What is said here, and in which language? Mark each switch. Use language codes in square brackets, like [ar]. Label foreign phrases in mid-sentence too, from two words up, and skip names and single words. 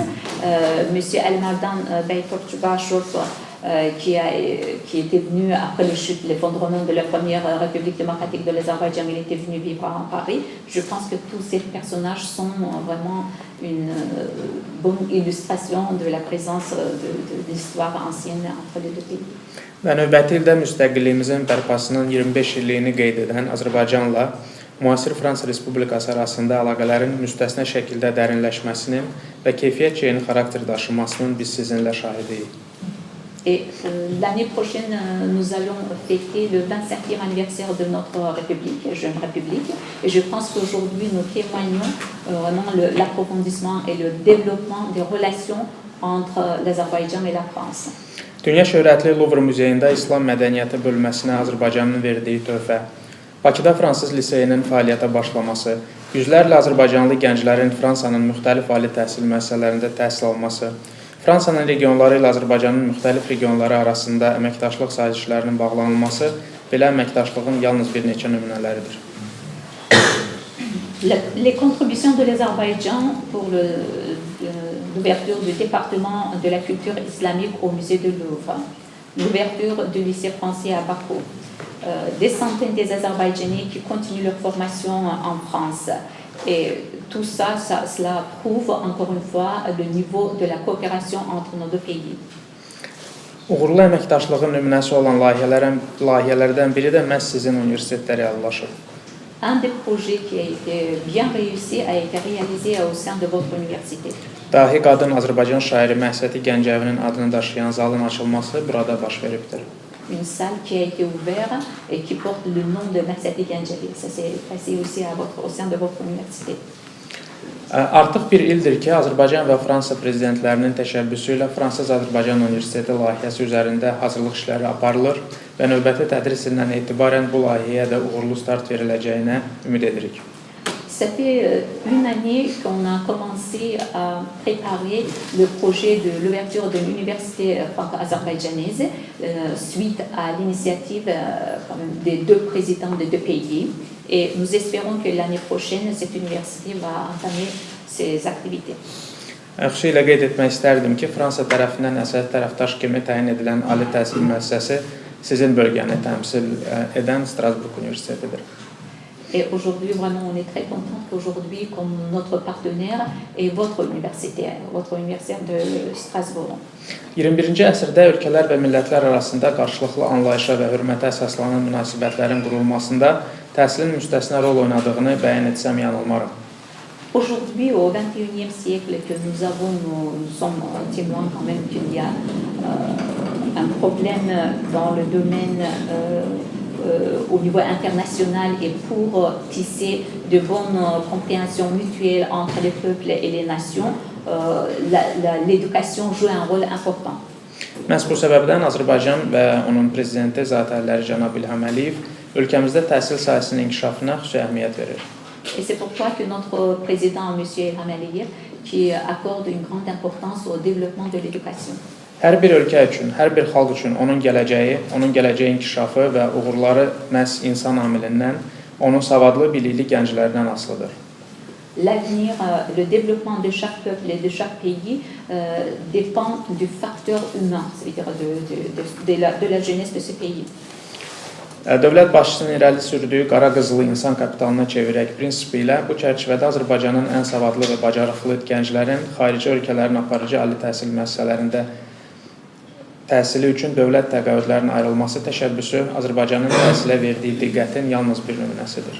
[fr] Monsieur Elmardan Topçubaşov qui était venu après l'effondrement de la première République démocratique de l'Azerbaïdjan, il était venu vivre à Paris. Je pense que tous ces personnages sont vraiment une bonne illustration de la présence de l'histoire ancienne entre les deux pays. [az] Və növbəti ildə müstəqilliyimizin bərpasının 25 illiyini qeyd edən Azərbaycanla müasir Fransa Respublikası arasında əlaqələrin müstəsna şəkildə dərinləşməsinin və keyfiyyətcə yeni xarakter daşımasının biz sizinlə şahidiyik. [fr] Et l'année prochaine, nous allons fêter le 25e anniversaire de notre République, jeune République. Et je pense qu'aujourd'hui, nous témoignons vraiment l'approfondissement et le développement des relations entre l'Azerbaïdjan et la France. [az] Dünya şöhrətli Louvre muzeyində İslam mədəniyyəti bölməsinə Azərbaycanın verdiyi töhfə, Bakıda fransız liseyinin fəaliyyətə başlaması, yüzlərlə azərbaycanlı gənclərin Fransanın müxtəlif ali təhsil müəssisələrində təhsil alması, Fransanın regionları ilə Azərbaycanın müxtəlif regionları arasında əməkdaşlıq sazişlərinin bağlanılması belə əməkdaşlığın yalnız bir neçə nümunələridir. [fr] Les contributions de l'Azerbaïdjan pour l'ouverture du département de la culture islamique au musée de Louvre, l'ouverture du lycée français à Bakou, des centaines des Azerbaïdjanais qui continuent leur formation en France. Et tout ça, cela prouve encore une fois le niveau de la coopération entre nos deux pays. [az] Uğurlu əməkdaşlığın nümunəsi olan layihələrdən biri də məhz sizin universitetdə reallaşıb. [fr] Un des projets qui a été bien réussi a été réalisé au sein de votre université. [az] Dahi qadın Azərbaycan şairi Məhsəti Gəncəvinin adını daşıyan zalın açılması burada baş veribdir. [fr] Une salle qui a été ouverte et qui porte le nom de Məhsəti Gəncəvi. Ça s'est passé aussi au sein de votre université. [az] Artıq bir ildir ki, Azərbaycan və Fransa prezidentlərinin təşəbbüsü ilə Fransız-Azərbaycan Universiteti layihəsi üzərində hazırlıq işləri aparılır və növbəti tədris ilindən etibarən bu layihəyə də uğurlu start veriləcəyinə ümid edirik. [fr] Ça fait une année qu'on a commencé à préparer le projet de l'ouverture de l'université franco-azerbaïdjanaise suite à l'initiative des deux présidents des deux pays. Et nous espérons que l'année prochaine, cette université va entamer ses activités. [az] Xüsusilə qeyd etmək istərdim ki, Fransa tərəfindən əsas tərəfdaş kimi təyin edilən ali təhsil müəssisəsi sizin bölgəni təmsil edən Strasbourg Universitetidir. [fr] Et aujourd'hui, vraiment, on est très content qu'aujourd'hui, comme notre partenaire est votre université de Strasbourg. [az] 21-ci əsrdə ölkələr və millətlər arasında qarşılıqlı anlayışa və hörmətə əsaslanan münasibətlərin qurulmasında təhsilin müstəsna rol oynadığını bəyan etsəm yanılmaram. [fr] Aujourd'hui, au XXIe siècle que nous sommes témoins quand même qu'il y a un problème dans le domaine au niveau international et pour tisser de bonnes compréhensions mutuelles entre les peuples et les nations, l'éducation joue un rôle important. [az] Məhz bu səbəbdən Azərbaycan və onun prezidenti Zatərləri cənab İlham Əliyev ölkəmizdə təhsil sahəsinin inkişafına xüsusi əhəmiyyət verir. [fr] Et c'est pourquoi que notre président, M. Ilham Aliyev, qui accorde une grande importance au développement de l'éducation. [az] Hər bir ölkə üçün, hər bir xalq üçün onun gələcəyi inkişafı və uğurları məhz insan amilindən, onun savadlı, bilikli gənclərdən asılıdır. [fr] L'avenir, le développement de chaque peuple et de chaque pays dépend du facteur humain, c'est-à-dire de la jeunesse de ce pays. [az] Dövlət başçısının irəli sürdüyü qara qızılı insan kapitalına çevirək prinsipi ilə bu çərçivədə Azərbaycanın ən savadlı və bacarıqlı gənclərin xarici ölkələrin aparıcı ali təhsil müəssisələrində təhsili üçün dövlət təqaüdlərinin ayrılması təşəbbüsü Azərbaycanın təhsilə verdiyi diqqətin yalnız bir nümunəsidir.